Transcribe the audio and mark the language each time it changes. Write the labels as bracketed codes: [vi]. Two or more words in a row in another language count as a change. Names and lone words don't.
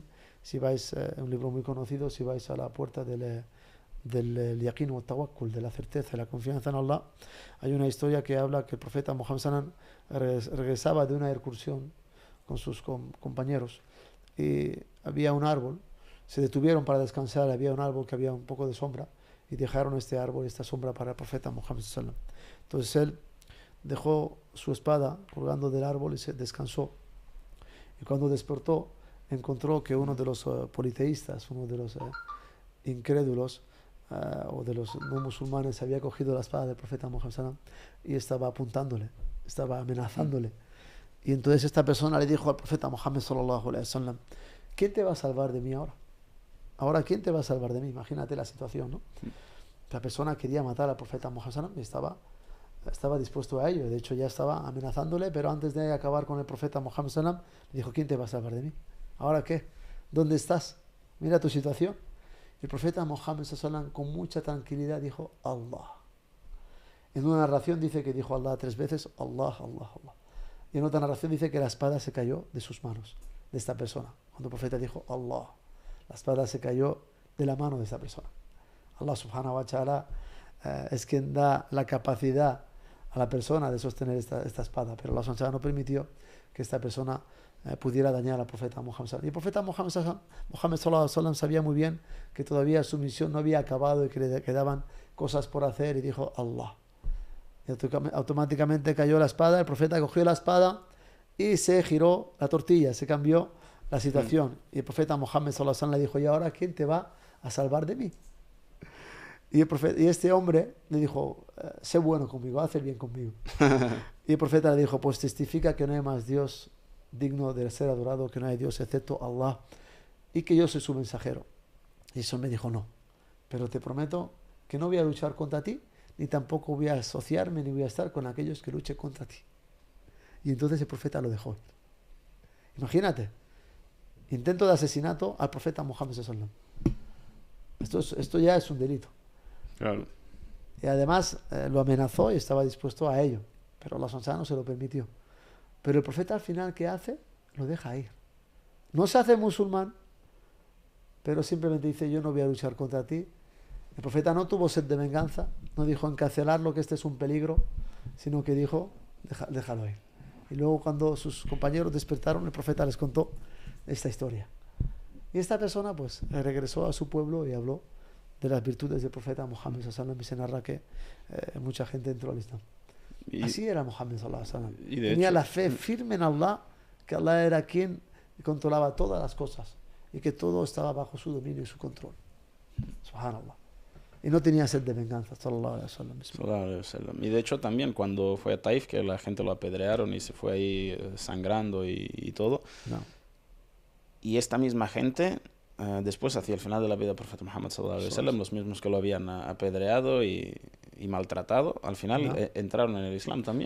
[es] Si vais, un libro muy conocido, si vais a la puerta del yaqin o tawakkul, de la certeza y la confianza en Allah, hay una historia que habla que el profeta Muhammad regresaba de una excursión con sus compañeros y había un árbol. Se detuvieron para descansar, había un árbol que había un poco de sombra, y dejaron este árbol, esta sombra, para el profeta Muhammad [ar] صلى الله عليه وسلم. [es] Entonces él dejó su espada colgando del árbol y se descansó. Y cuando despertó, encontró que uno de los politeístas, uno de los incrédulos o de los no musulmanes, había cogido la espada del profeta Muhammad [ar] صلى الله عليه وسلم [es] y estaba apuntándole, estaba amenazándole. Y entonces esta persona le dijo al profeta Muhammad [ar] صلى الله عليه وسلم: [es] ¿quién te va a salvar de mí ahora? Ahora, ¿quién te va a salvar de mí? Imagínate la situación, ¿no? La persona quería matar al profeta Muhammad y estaba dispuesto a ello. De hecho, ya estaba amenazándole, pero antes de acabar con el profeta Muhammad le dijo: ¿quién te va a salvar de mí? ¿Ahora qué? ¿Dónde estás? Mira tu situación. Y el profeta Muhammad con mucha tranquilidad dijo: Allah. En una narración dice que dijo Allah 3 veces, Allah, Allah, Allah. Y en otra narración dice que la espada se cayó de sus manos, de esta persona. Cuando el profeta dijo Allah, la espada se cayó de la mano de esta persona. Allah [ar] سبحانه وتعالى [es] es quien da la capacidad a la persona de sostener esta espada, pero Allah [ar] سبحانه وتعالى [es] no permitió que esta persona pudiera dañar al profeta Muhammad. Y el profeta Muhammad [ar] صلى الله عليه وسلم [es] sabía muy bien que todavía su misión no había acabado y que le quedaban cosas por hacer, y dijo Allah. Y automáticamente cayó la espada, el profeta cogió la espada y se giró la tortilla, se cambió la situación. Y el profeta Muhammad [ar] صلى الله عليه وسلم [es] le dijo: ¿y ahora quién te va a salvar de mí? Y este hombre le dijo: sé bueno conmigo, haz el bien conmigo. Y el profeta le dijo: pues testifica que no hay más Dios digno de ser adorado, que no hay Dios excepto Allah, y que yo soy su mensajero. Y eso me dijo: no, pero te prometo que no voy a luchar contra ti, ni tampoco voy a asociarme, ni voy a estar con aquellos que luchen contra ti. Y entonces el profeta lo dejó. Imagínate, intento de asesinato al profeta Muhammad [ar] صلى الله عليه وسلم. [es] Esto ya es un delito. Claro. Y además lo amenazó y estaba dispuesto a ello. Pero Allah [ar] سبحانه وتعالى [es] no se lo permitió. Pero el profeta al final, ¿qué hace? Lo deja ir. No se hace musulmán, pero simplemente dice, yo no voy a luchar contra ti. El profeta no tuvo sed de venganza, no dijo encarcelarlo, que este es un peligro, sino que dijo, déjalo ir. Y luego cuando sus compañeros despertaron, el profeta les contó esta historia. Y esta persona pues regresó a su pueblo y habló de las virtudes del profeta Muhammad [ar] صلى الله عليه وسلم, [es] y se narra que mucha gente entró al Islam. Así era Muhammad [ar] صلى الله عليه وسلم. [es] Tenía la fe firme en Allah, que Allah era quien controlaba todas las cosas y que todo estaba bajo su dominio y su control. Subhanallah. Y no tenía sed de venganza, [ar] صلى الله عليه وسلم. صلى الله عليه وسلم. [es] Y de hecho también cuando fue a Taif, que la gente lo apedrearon y se fue ahí sangrando y todo. No. Y esta misma gente, después hacia el final de la vida del profeta Muhammad [ar] صلى الله عليه وسلم, [es] los mismos que lo habían apedreado y maltratado, al final entraron en el Islam también.